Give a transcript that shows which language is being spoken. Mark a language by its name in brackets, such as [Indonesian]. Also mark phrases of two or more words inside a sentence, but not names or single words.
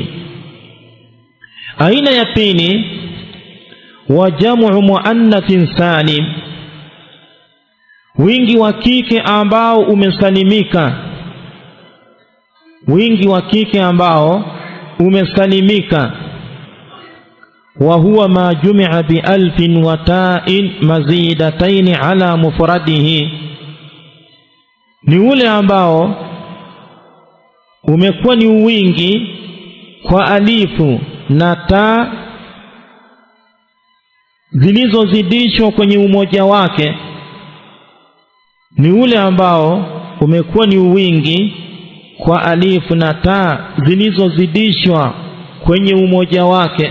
[Swahili] Aina ya pili, wa [Arabic] جمع مؤنث سالم, [Swahili] wingi wa kike ambao umesalimika. Wingi wa kike ambao umesalimika. [Arabic] وهو ما جمع بألف وتاء مزيدتين على مفرده, [Swahili] ni ule ambao umekuwa ni wingi kwa alifu na ta zilizozidishwa kwenye umoja wake. Ni ule ambao umekuwa ni wingi kwa alifu na ta zilizozidishwa kwenye umoja wake.